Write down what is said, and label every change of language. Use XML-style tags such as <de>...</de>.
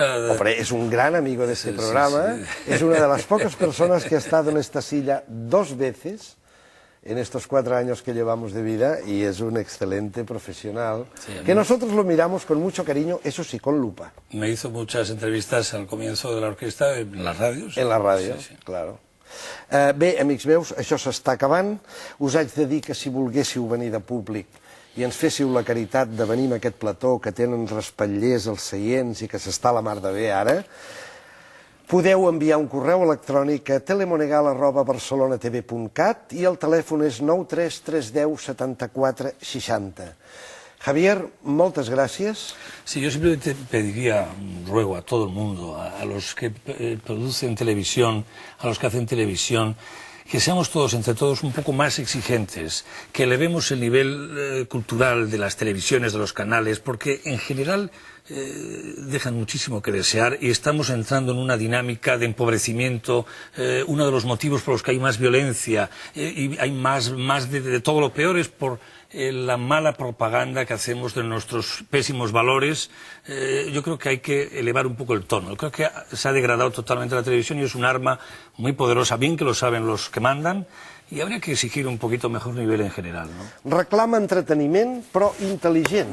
<es>Hombre, es un gran amigo de este programa. Sí. Es una de las pocas personas que ha estado en esta silla 2 veces en estos 4 años que llevamos de vida y es un excelente profesional, que nosotros lo miramos con mucho cariño, eso sí, con lupa. Me hizo muchas entrevistas al comienzo de la orquesta en las radios. En la ràdio, claro.</es> <ca>Bé, amics meus, això s'està acabant. Us haig de dir que si volguéssiu venir de públic i ens féssiu la caritat de venir a aquest plató que tenen respatllers als seients i que s'està a la mar de bé ara, podeu enviar un correu electrònic a telemonegal@barcelonatv.cat i el telèfon és 93 310 74 60. Javier, moltes gràcies.</ca> <es>Sí, yo simplemente pediría, ruego a todo el mundo, a los que producen televisión, a los que hacen televisión, que seamos todos, entre todos, un poco más exigentes, que elevemos el nivel cultural de las televisiones, de los canales, porque en general dejan muchísimo que desear y estamos entrando en una dinámica de empobrecimiento, uno de los motivos por los que hay más violencia y hay más de todo lo peor es por la mala propaganda que hacemos de nuestros pésimos valores. Yo creo que hay que elevar un poco el tono. Yo creo que se ha degradado totalmente la televisión y es un arma muy poderosa, bien que lo saben los que mandan, y habría que exigir un poquito mejor nivel en general, ¿no?</es> <ca>Reclama entreteniment, però intel·ligent.</ca>